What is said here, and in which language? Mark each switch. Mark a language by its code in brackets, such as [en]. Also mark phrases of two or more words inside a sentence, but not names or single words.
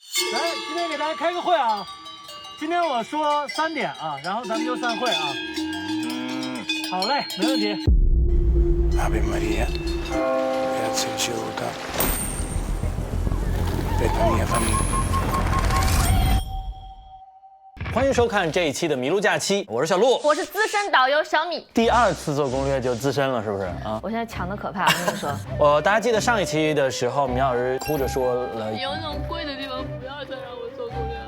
[zh] 来，今天给大家开个会啊！今天我说3点啊，然后咱们就散会啊。好嘞，没问题。 [it] Ave Maria, grazie ricevuta per la mia famiglia。 [zh] 欢迎收看这一期的《麋鹿假期》，我是小鹿，我是资深导游小米。第2次做攻略就资深了，是不是啊？我现在强的可怕，我跟你说。大家记得上一期的时候，米老师哭着说了，有那种贵的地方不要再让我做攻略了。